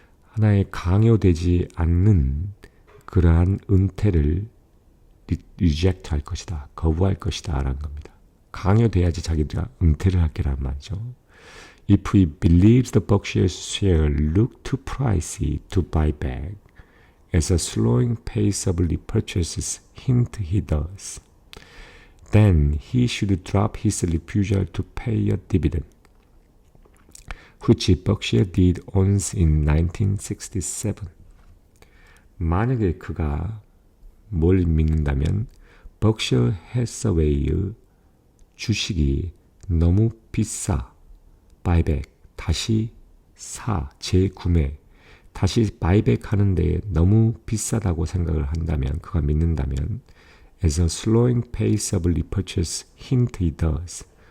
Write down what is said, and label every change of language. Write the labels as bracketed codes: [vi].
[ko] 하나의 강요되지 않는 그러한 은퇴를 reject 할 것이다. 거부할 것이다 라는 겁니다. 강요돼야지 자기가 은퇴를 할게라는 말이죠. [en] If he believes the Berkshire share look too pricey to buy back as a slowing pace of repurchases hint he does, then he should drop his refusal to pay a dividend, which Berkshire did once in 1967. [ko] 만약에 그가 뭘 믿는다면 Berkshire Hathaway의 주식이 너무 비싸, 바이백, 다시 재구매, 다시 바이백 하는데 너무 비싸다고 생각을 한다면, 그가 믿는다면 [en] as a slowing pace of repurchase hint he does.